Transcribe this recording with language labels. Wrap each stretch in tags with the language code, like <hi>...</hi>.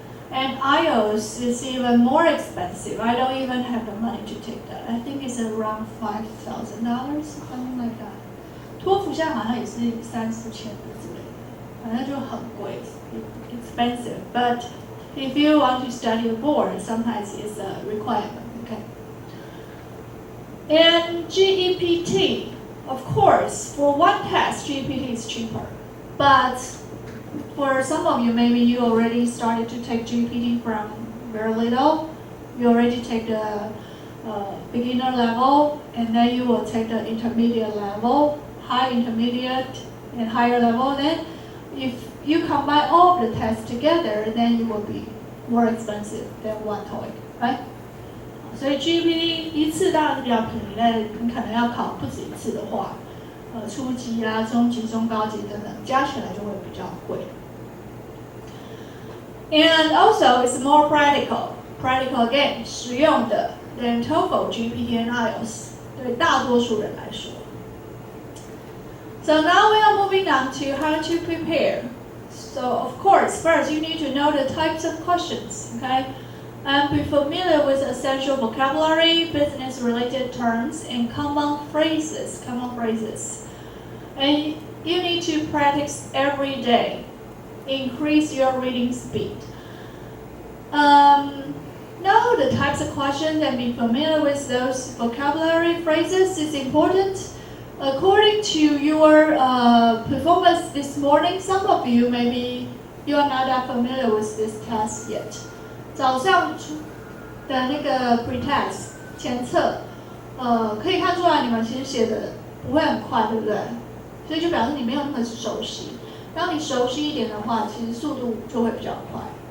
<en>And IELTS is even more expensive. I don't even have the money to take that. I think it's around $5,000, something like that.</en> <zh>托福现在好像也是3-4千的之类的，反正就很贵 ，expensive.</zh> <en>But if you want to study abroad, sometimes it's a requirement. Okay. And GEPT, of course, for one test, GEPT is cheaper. But for some of you, maybe you already started to take GEPT from very little. You already take the beginner level, and then you will take the intermediate level, high intermediate, and higher level. Then, if you combine all of the tests together, then you will be more expensive than one TOEIC, right?</en> <zh>所以 GEP 一次当然是比较便宜，但你可能要考不止一次的话，初级啊、中级、中高级等等，加起来就会比较贵。</zh> <en>And also, it's more practical again,</en> <zh>实用的</zh> <en>than TOEFL, GPA, and IELTS</en> <zh>对大多数人来说。</zh> <en>So now we are moving on to how to prepare. So of course, first you need to know the types of questions, okay? And be familiar with essential vocabulary, business-related terms, and common phrases. And you need to practice every day. Increase your reading speed. Know the types of questions and be familiar with those vocabulary phrases is important. According to your performance this morning, some of you maybe you are not that familiar with this test yet.</en> <zh>早上的那个 pre-test 前测，可以看出来你们其实写的不会很快，对不对？所以就表示你没有那么熟悉。当你熟悉一点的话，其实速度就会比较快。</zh>